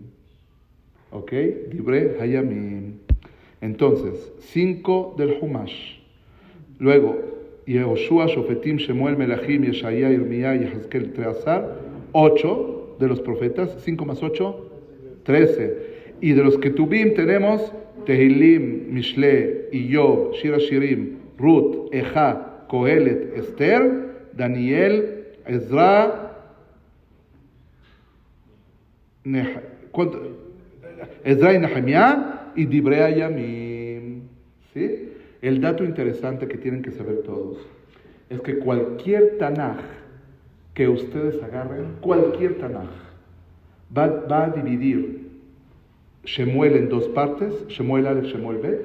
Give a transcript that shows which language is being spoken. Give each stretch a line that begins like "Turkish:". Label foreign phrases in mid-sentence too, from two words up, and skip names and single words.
Spanish: ¿Ok? Divrei Hayamim. Entonces, 5 del Humash. Luego, Yehoshua, Shofetim, Shemuel, Melachim, Yeshaya, Irmía, Yehezkel, Treazar. 8 de los profetas. 5 más 8, 13. Y de los Ketubim tenemos Tehilim, Mishle, Job, Shir Hashirim, Ruth, Ejá, Kohelet, Esther, Daniel, Ezra, Ezra y Nehemías y Divrei Hayamim. ¿Sí? El dato interesante que tienen que saber todos es que cualquier Tanaj que ustedes agarren, cualquier Tanaj, va a dividir Shemuel en 2 partes, Shemuel Aleph, Shemuel Bet.